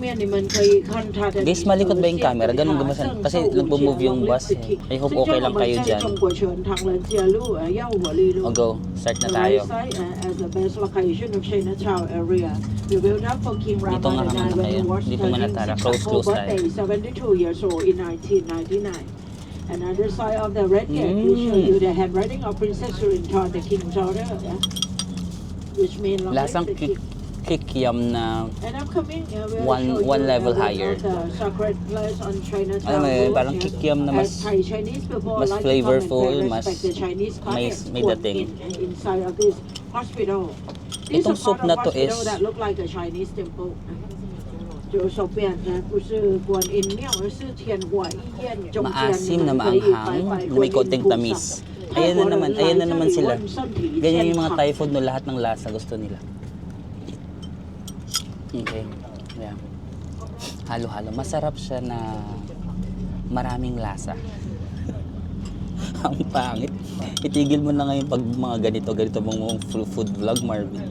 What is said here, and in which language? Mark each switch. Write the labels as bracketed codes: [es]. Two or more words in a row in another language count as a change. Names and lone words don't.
[tl] Guys, malikot ba yung camera? Ganun gumasan. Kasi nagpo-move yung bus. Eh. [en] I hope [tl] okay lang kayo dyan. O go, start na tayo. Dito nga naman na kayo. Dito muna tara. Close tayo. [en] 72 years old in 1999. Another side of the red gate will show you the handwriting of Princess Surinthorn, the king's daughter, yeah? Which means [tl] Lasang kikiam na [en] And I'm coming, one level higher. The sacred place on Chinatown [tl] Alam mo yun, [en] Road, [tl] parang [en] yeah? [tl] kikiam na [en] As Thai Chinese people [tl] mas [en] like to [tl] flavorful, [en] come and [tl] mas [en] respect the Chinese [tl] may context dating. [en] inside of this hospital. This [tl] Itong [en] is a [tl] soup [en] part [tl] na [en] of [tl] to [en] hospital is- that look like a Chinese temple. [zh] 就是说变的不是观音庙，而是天外医院中间 [tl] maasim na [zh] 可以 [tl] maanghang [zh] 拜拜 [tl] na may [zh] 观 [tl] konting [zh] 音菩萨。 [tl] tamis. [zh] 泰 [tl] Ayan [zh] 国 [tl] na [zh] 人 [tl] naman, [zh] 来 [tl] ayan na [zh] 这 [tl] naman [zh] 里 [tl] sila. [zh] 问身体 [tl] Ganyan [zh] 健 [tl] yung mga [zh] 康。 [en] Thai food [tl] no, lahat ng lasa gusto nila. [en] Okay. Yeah. Halo-halo. [tl] Masarap siya na maraming lasa. Ang pangit. Itigil mo na ngayon pag mga ganito mong [en] food vlog, [tl] Marvin.